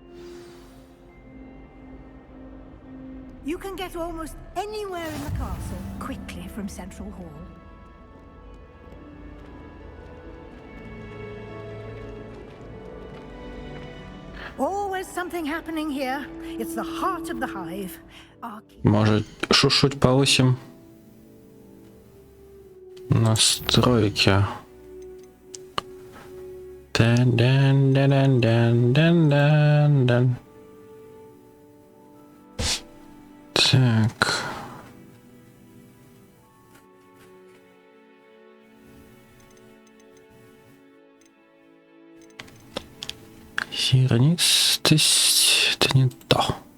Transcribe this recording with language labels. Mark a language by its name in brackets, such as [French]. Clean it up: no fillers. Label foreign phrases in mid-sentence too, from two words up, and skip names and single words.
[English] You can get almost anywhere in the castle quickly from Central Hall. Always something happening here. It's the heart of the hive. [Russian] Может, шушуть повысим? Настройки. Дан-дан-дан-дан-дан-дан-дан. Так. Зернистость. Это не то.